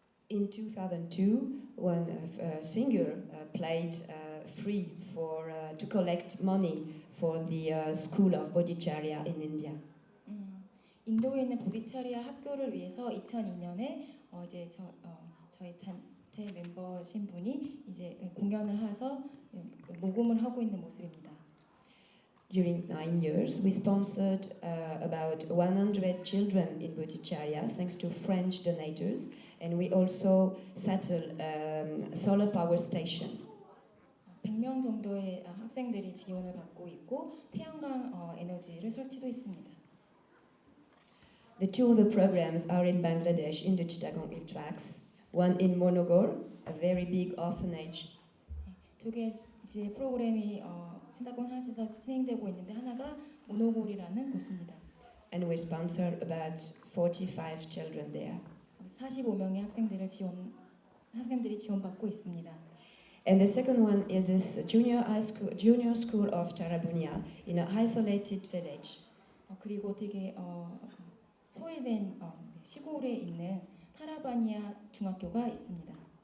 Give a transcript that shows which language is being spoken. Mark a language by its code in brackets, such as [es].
[en] In 2002, one singer played free to collect money for the school of Bodhicharya in India. [ko] 인도에 있는 보디차리아 학교를 위해서 2002년에 이제 저희 단체 멤버신 분이 이제 공연을 해서 모금을 하고 있는 모습입니다. [en] During 9 years, we sponsored about 100 children in Bodhicharya thanks to French donators, and we also settled solar power station. [ko] 100명 정도의 학생들이 지원을 받고 있고 태양광 에너지를 설치도 있습니다. [en] The two other programs are in Bangladesh in the Chittagong Hill Tracts. One in Monogor, a very big orphanage. [ko] 두 개의 프로그램이 치타공 산악지대에서 진행되고 있는데 하나가 모노골이라는 곳입니다. [en] And we sponsor about 45 children there. [ko] 45명의 학생들이 지원받고 있습니다. [en] And the second one is this junior school of Tarabunia in an isolated village. [ko] 그리고 되게 소외된 시골에 있는 타라바니아 중학교가 있습니다.